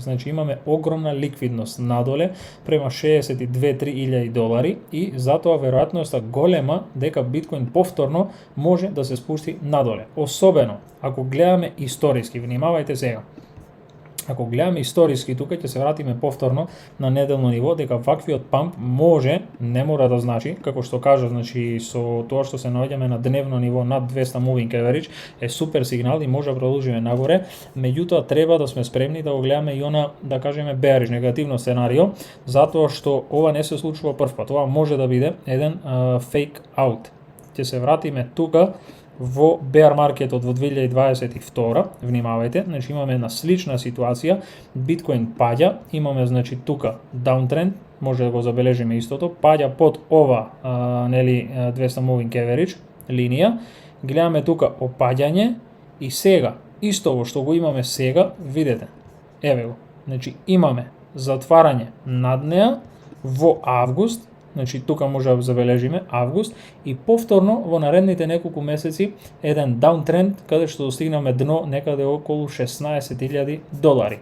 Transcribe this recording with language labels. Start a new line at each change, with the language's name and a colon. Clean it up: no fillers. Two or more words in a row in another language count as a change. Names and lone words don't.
Macedonian: Значи имаме огромна ликвидност надоле према $62,000 и затоа веројатноста голема дека биткоин повторно може да се спусти надоле. Особено ако гледаме историски, внимавајте сега. Ако гледаме историски, тука ќе се вратиме повторно на неделно ниво, дека ваквиот памп може, не мора да значи, како што кажа, значи со тоа што се наоѓаме на дневно ниво над 200
English: moving average,
Macedonian: е супер сигнал и може да продолжиме нагоре, меѓутоа треба да сме спремни да го гледаме и она, да кажеме, bearish, негативно сценарио, затоа што ова не се случува прв пат, ова може да биде еден
English: fake out.
Macedonian: Ќе се вратиме тука во bear маркетот во 2022, внимавајте, значи имаме една слична ситуација, биткоин паѓа, имаме значи тука downtrend, може да го забележиме истото, паѓа под ова нели 200
English: moving average
Macedonian: линија, гледаме тука опаѓање и сега исто во што го имаме сега, видете, еве го, значи имаме затварање над неа во август. Значи тука може да забележиме август и повторно во наредните неколку месеци еден даунтренд каде што достигнаме дно некаде околу $16,000.